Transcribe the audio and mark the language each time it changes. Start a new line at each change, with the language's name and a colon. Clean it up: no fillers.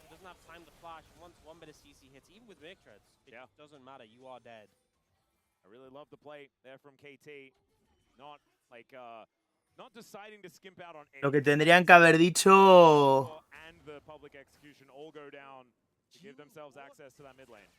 English: doesn't have time to flash. Once one bit of CC hits, even with Merc Treads, it doesn't matter. You are dead. I really love the play there from KT. Not like not deciding to skimp out on
Spanish: Lo que tendrían que haber dicho.
English: And the public execution all go down to give themselves access to that mid lane.